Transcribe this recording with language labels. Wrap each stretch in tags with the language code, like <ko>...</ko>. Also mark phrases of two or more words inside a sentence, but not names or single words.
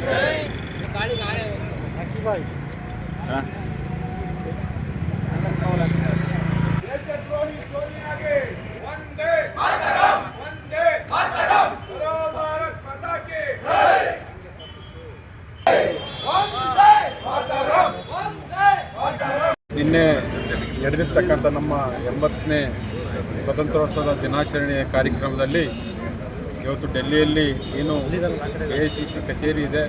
<kn>ದೇಶದ್ರೋಹಿ ಸೋನಿಯಾಗೆ ವಂದೇ ಮಾತರಂ, ವಂದೇ ಮಾತರಂ,</kn> <hi>बोलो भारत माता की जय,</hi> <kn>ವಂದೇ ಮಾತರಂ, ವಂದೇ ಮಾತರಂ. ನಿನ್ನೆ ನಡೆದಿರ್ತಕ್ಕಂಥ ನಮ್ಮ 80ನೇ ಸ್ವತಂತ್ರೋತ್ಸವದ ದಿನಾಚರಣೆಯ ಕಾರ್ಯಕ್ರಮದಲ್ಲಿ ಇವತ್ತು ಡೆಲ್ಲಿಯಲ್ಲಿ ಏನು AICC ಕಚೇರಿ ಇದೆ,</kn>